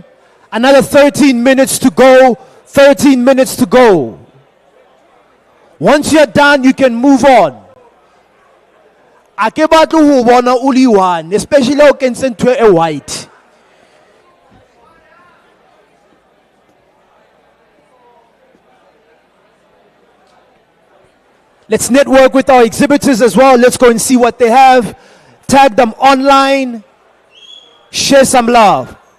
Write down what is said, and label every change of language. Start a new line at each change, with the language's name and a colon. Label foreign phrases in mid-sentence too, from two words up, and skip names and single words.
English: Another 13 minutes to go. 13 minutes to go. Once you're done, you can move on.
Southern Sotho: Ake batlo ho bona uli one, especially o kentseng ntho e white.
English: Let's network with our exhibitors as well. Let's go and see what they have. Tag them online. Share some love.